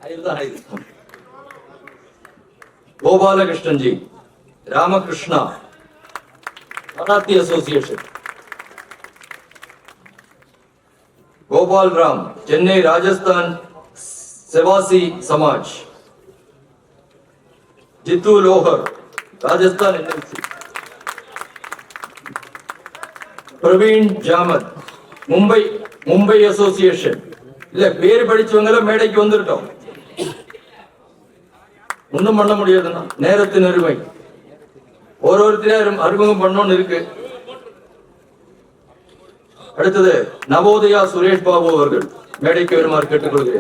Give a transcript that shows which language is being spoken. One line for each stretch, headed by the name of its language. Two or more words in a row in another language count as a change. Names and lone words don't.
Hindi: गोपालकृष्णन जी, रामकृष्ण मराठी एसोसिएशन, गोपाल राम चेन्नई राजस्थान सेवासी समाज, जितू लोहर राजस्थान एनएलसी, प्रवीण जामत मुंबई एसोसिएशन.
Tamil: இல்ல பேர் படிச்சவங்கள மேடைக்கு வந்துட்டோம். ஒன்றும் பண்ண முடியாதுன்னா நேரத்தின் அருமை. ஒருத்தரையும் அறிமுகம் பண்ணணும்னு இருக்கு. அடுத்தது நவோதயா சுரேஷ் பாபு அவர்கள் மேடைக்கு வருமாறு கேட்டுக்கொள்கிறேன்.